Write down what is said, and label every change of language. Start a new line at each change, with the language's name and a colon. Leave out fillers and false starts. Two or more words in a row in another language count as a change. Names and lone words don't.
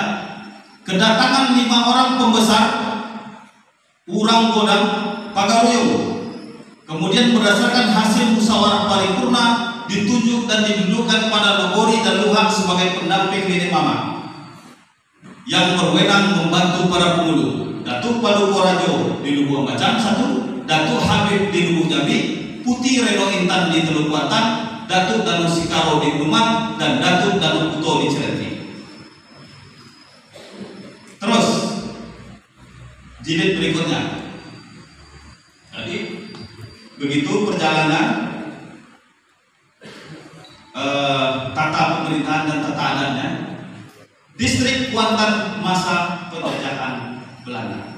Indonesian: Kedatangan 5 orang pembesar Urang Godang Pagaruyung. Kemudian berdasarkan hasil musyawarah paripurna ditunjuk dan didudukan pada Logori dan Luhak sebagai pendamping Nenek Mama yang berwenang membantu para pemulung. Datuk Paduka Rajo di Lubuk Ambacang 1, Datuk Habib di Lubuk Jambi, Putih Reno Intan di Teluk Kuantan, Datuk Danu Sikaro di Lumang, dan Datuk Danu Puto di Cilenti. Terus jilid berikutnya. Jadi begitu perjalanan tata pemerintahan dan tata adatnya distrik Kuantan masa penjajahan Belanda.